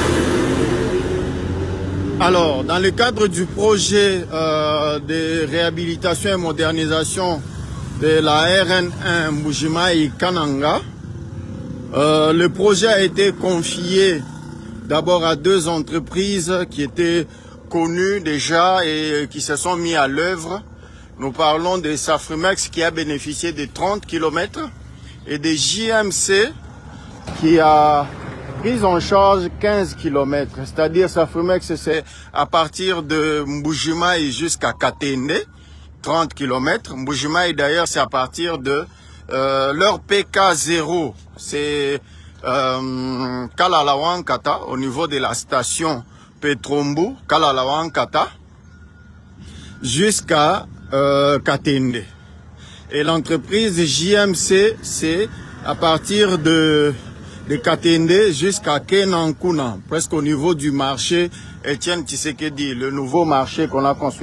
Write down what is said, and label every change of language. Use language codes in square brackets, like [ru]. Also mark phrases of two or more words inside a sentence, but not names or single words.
[fr] Alors, dans le cadre du projet de réhabilitation et modernisation de la RN1 Mbuji-Mayi Kananga, le projet a été confié d'abord à deux entreprises qui étaient connues déjà et qui se sont mis à l'œuvre. Nous parlons de Safrimex qui a bénéficié de 30 km et de JMC qui a pris en charge 15 km. C'est-à-dire Safrimex, c'est à partir de Mbuji-Mayi jusqu'à Katende, 30 km. Mbuji-Mayi d'ailleurs, c'est à partir de leur PK0. C'est Kalalawankata, au niveau de la station Petrombu, Kalalawankata, jusqu'à Katende. Et l'entreprise JMC, c'est à partir de Katende jusqu'à Kenankuna, presque au niveau du marché Etienne Tshisekedi, le nouveau marché qu'on a construit.